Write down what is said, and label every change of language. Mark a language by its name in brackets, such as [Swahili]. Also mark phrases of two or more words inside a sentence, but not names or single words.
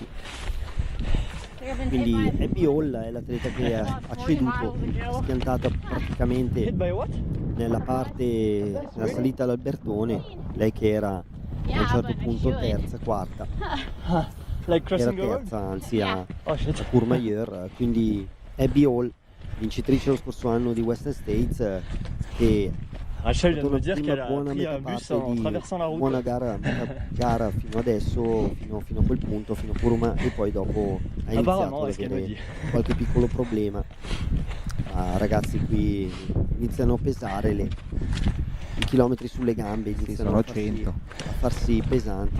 [Italian] Quindi Abby Hall è l'atleta che ha ceduto, schiantata praticamente nella salita all'Albertone, lei che era a un certo punto terza, quarta, era terza anzi a Courmayeur, quindi Abby Hall, vincitrice lo scorso anno di Western States, che [French] Rachel vient de me dire [Italian] prima [French] qu'elle a [Italian] buona [French] pris [Italian] metà [French] un bus [Italian] parte [French] en [Italian] di [French] traversant la route. [Italian] buona gara fino adesso, fino a quel punto, fino a Kuruma, e poi dopo ha iniziato ad avere qualche piccolo problema. Ragazzi, qui iniziano a pesare i chilometri sulle gambe, iniziano a farsi pesanti.